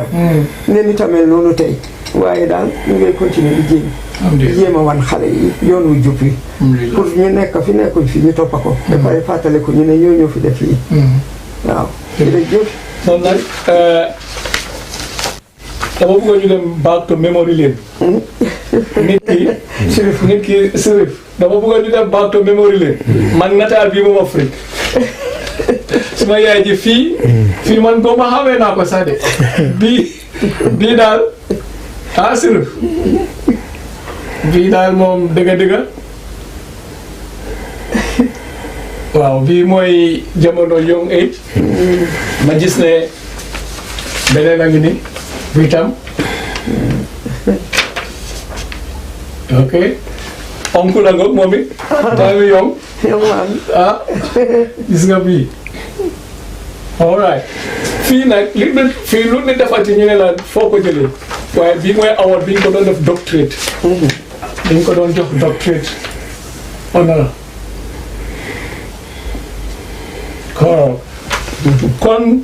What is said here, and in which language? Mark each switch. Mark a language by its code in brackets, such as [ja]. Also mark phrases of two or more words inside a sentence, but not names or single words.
[wo] ngeen itamel noonu tey. waaye daal ñu ngay continuer di jéem. di jéem a wan xale yi yoon wu jub yi. pour ñu nekk fi nekkuñ fi ñu toppa ko. ba pare fàttale ko ñu ne ñoo fi def lii. waaw jërëjëf. kon nag dama bëggoon ñu dem [en] back to memory lane. [wo] nit ki Sirif dama bëggoon ñu dem [en] back to memory lane. [wo] man nataal bii moom Afrique suma yaay ji fii man boo ma xamee naa ko sax de bii daal Sirif bii daal moom dëgga waaw bii mooy jamono [en] young age [wo] ma gis ne beneen a ngi ni bii tam ok oncle la nga moom it time young gis nga bii alright fii nag fii lu ne defati ñu ne la foo ko jëlee waaye bii mooy award bi ñu ko doon def doctorate dañ ko doon jox doctorate honneur kon